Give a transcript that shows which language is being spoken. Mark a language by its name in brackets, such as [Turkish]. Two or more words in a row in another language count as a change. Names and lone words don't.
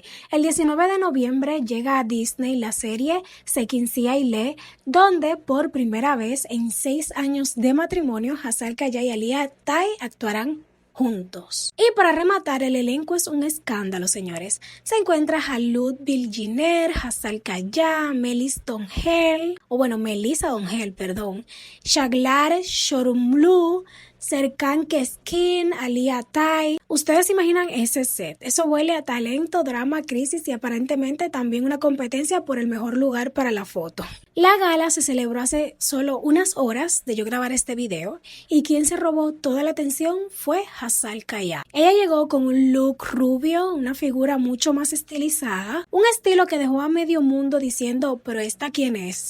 [Spanish] El 19 de noviembre llega a Disney la serie Sekincit Ailet, donde por primera vez en 6 años de matrimonio, Hazal Kaya y Ali Atay actuarán juntos. Y para rematar, el elenco es un escándalo, señores. Se encuentra Halud Bilginer, Hazal Kaya, Melissa Donhel, Shaglar Shorumlu, Serkan Keskin, Ali Atay. Ustedes imaginan ese set. Eso huele a talento, drama, crisis y aparentemente también una competencia por el mejor lugar para la foto. La gala se celebró hace solo unas horas de yo grabar este video y quien se robó toda la atención fue Hazal Kaya. Ella llegó con un look rubio, una figura mucho más estilizada, un estilo que dejó a medio mundo diciendo, ¿pero esta quién es?